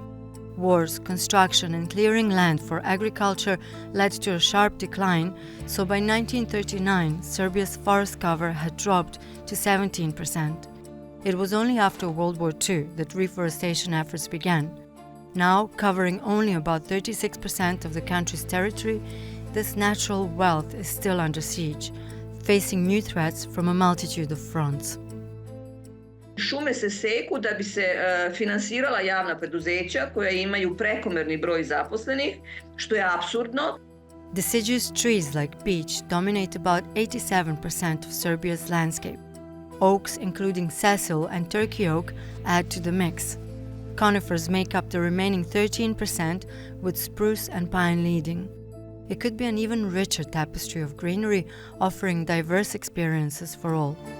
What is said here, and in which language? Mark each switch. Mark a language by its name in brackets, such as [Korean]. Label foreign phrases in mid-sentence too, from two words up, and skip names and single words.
[English] Wars, construction and clearing land for agriculture led to a sharp decline, so by 1939 Serbia's forest cover had dropped to 17%. It was only after World War II that reforestation efforts began. Now, covering only about 36% of the country's territory, this natural wealth is still under siege, facing new threats from a multitude of fronts. [Serbian] Šume se seku da bi se finansirala javna preduzeća koja imaju prekomerni broj zaposlenih, što je apsurdno. [English] Deciduous trees like beech dominate about 87% of Serbia's landscape. Oaks, including sessile and Turkey oak, add to the mix. Conifers make up the remaining 13%, with spruce and pine leading. It could be an even richer tapestry of greenery, offering diverse experiences for all.